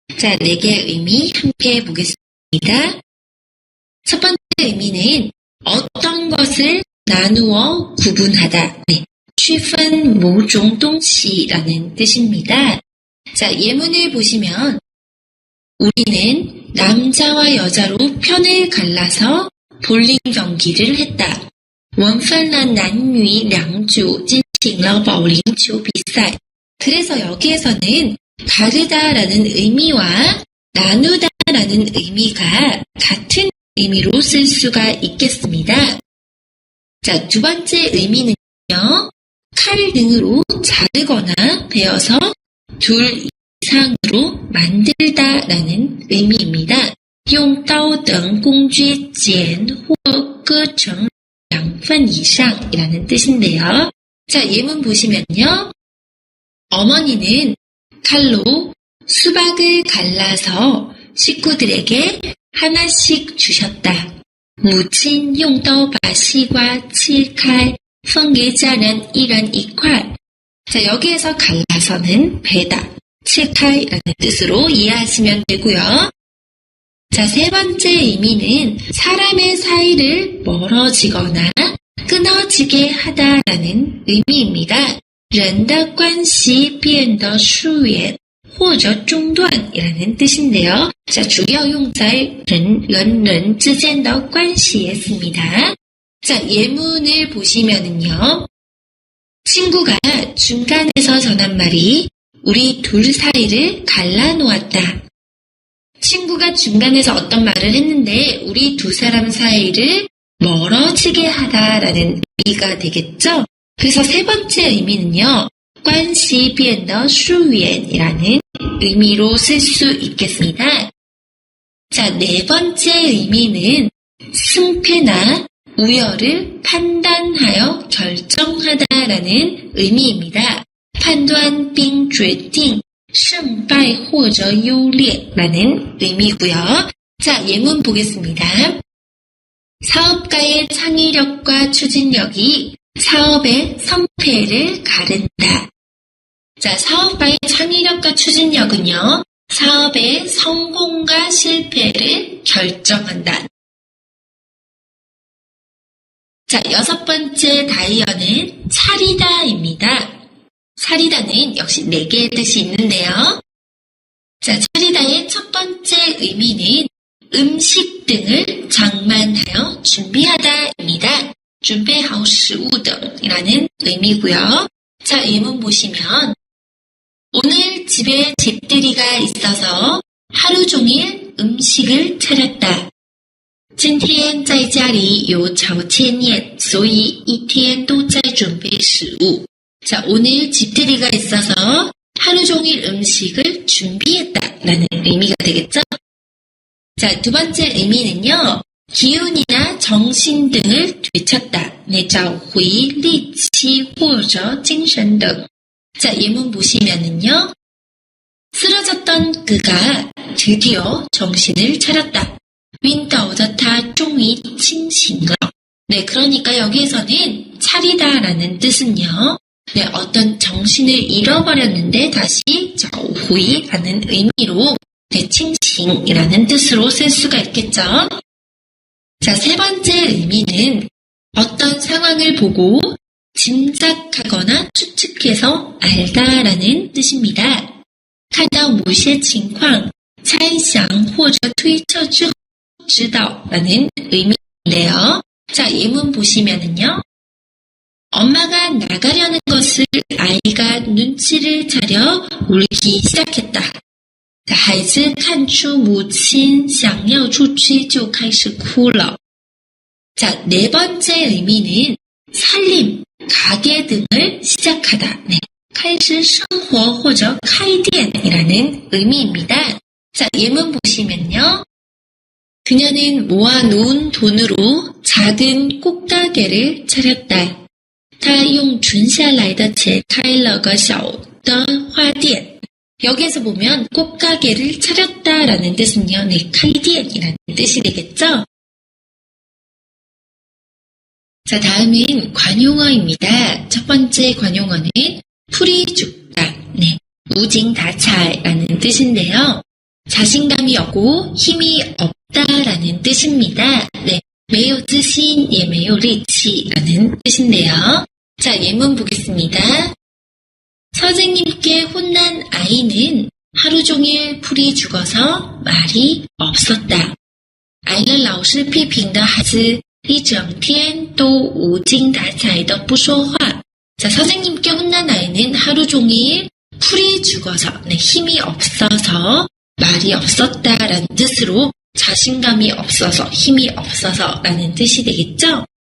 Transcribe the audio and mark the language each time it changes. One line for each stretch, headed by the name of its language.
Korean: 자, 4개의 의미 함께 보겠습니다. 첫 번째 의미는 어떤 것을 나누어 구분하다.
Chinese: 네, 区分某种东西
Korean: 라는 뜻입니다. 자, 예문을 보시면 우리는 남자와 여자로 편을 갈라서 볼링 경기를 했다.
Chinese: 我们分了男女两组进行了保龄球比赛.
Korean: 그래서 여기에서는 다르다라는 의미와 나누다라는 의미가 같은 의미로 쓸 수가 있겠습니다. 자, 두 번째 의미는요. 칼 등으로 자르거나 베어서 둘 이상으로 만들다라는 의미입니다.
Chinese: 用刀等工具剪或割成2份以上
Korean: 이라는 뜻인데요. 자, 예문 보시면요. 어머니는 칼로 수박을 갈라서 식구들에게 하나씩 주셨다.
Chinese: 母亲用刀把西瓜切开分给家人一人一块.
Korean: 자, 여기에서 갈라서는 베다, 칠칼이라는 뜻으로 이해하시면 되고요. 자, 세 번째 의미는 사람의 사이를 멀어지거나 끊어지게 하다라는 의미입니다.
Chinese: 人的关系变得疏远或者中断
Korean: 이라는 뜻인데요. 자, 주요 용자의
Chinese: 人之间的关系
Korean: 였습니다. 자, 예문을 보시면은요. 친구가 중간에서 전한 말이 우리 둘 사이를 갈라놓았다. 친구가 중간에서 어떤 말을 했는데 우리 두 사람 사이를 멀어지게 하다라는 의미가 되겠죠. 그래서 세 번째 의미는요.
Chinese: 关系变得疏远
Korean: 이라는 의미로 쓸 수 있겠습니다. 자, 네 번째 의미는 승패나 우열을 판단하여 결정하다라는 의미입니다. 판단
Chinese: 并决定胜败或者优劣
Korean: 라는 의미고요. 자, 예문 보겠습니다. 사업가의 창의력과 추진력이 사업의 성패를 가른다. 자, 사업가의 창의력과 추진력은요. 사업의 성공과 실패를 결정한다. 자, 여섯 번째 다이어는 차리다입니다. 차리다는 역시 4개의 뜻이 있는데요. 자, 차리다의 첫 번째 의미는 음식 등을 장만하여 준비하다입니다.
Chinese: 准备好食物的
Korean: 이라는 의미고요. 자, 예문 보시면 오늘 집에 집들이가 있어서 하루 종일 음식을 차렸다.
Chinese: 今天在家里有乔迁宴，所以一天都在准备食物.
Korean: 자, 오늘 집들이가 있어서 하루 종일 음식을 준비했다라는 의미가 되겠죠? 자, 두 번째 의미는요. 기운이나 정신 등을 되찾다.
Chinese: 找回力气或者精神等.
Korean: 자, 예문 보시면은요. 쓰러졌던 그가 드디어 정신을 차렸다.
Chinese: 晕倒的他终于清醒了.
Korean: 네, 그러니까 여기에서는 차리다라는 뜻은요. 네, 어떤 정신을 잃어버렸는데 다시 找回라는 의미로 네, 칭칭이라는 뜻으로 쓸 수가 있겠죠. 자, 세 번째 의미는 어떤 상황을 보고 짐작하거나 추측해서 알다라는 뜻입니다.
Chinese: 看到某些情况猜想或者推测之后知道
Korean: 라는 의미인데요. 자, 예문 보시면은요. 엄마가 나가려는 것을 아이가 눈치를 차려 울기 시작했다.
Chinese: 孩子看出母亲想要出去就开始哭了.
Korean: 자, 네 번째 의미는 살림, 가게 등을 시작하다.
Chinese: 네, 开始生活或者开店
Korean: 이라는 의미입니다. 자, 예문 보시면요. 그녀는 모아놓은 돈으로 작은 꽃가게를 차렸다.
Chinese: 他用存下来的钱开了个小的花店.
Korean: 여기에서 보면 꽃가게를 차렸다라는 뜻은요. 네, 카이디엔이라는 뜻이 되겠죠? 자, 다음은 관용어입니다. 첫 번째 관용어는 풀이 죽다, 네, 무징다차이라는 뜻인데요. 자신감이 없고 힘이 없다라는 뜻입니다.
Chinese: 네, 没有自信也没有力气
Korean: 라는 뜻인데요. 자, 예문 보겠습니다. 선생님께 혼난 아이는 하루 종일 풀이 죽어서 말이 없었다.
Chinese: 挨了老师批评的孩子一整天都无精打采的不说话.
Korean: 자, 선생님께 혼난 아이는 하루 종일 풀이 죽어서, 네, 힘이 없어서 말이 없었다라는 뜻으로 자신감이 없어서, 힘이 없어서 라는 뜻이 되겠죠?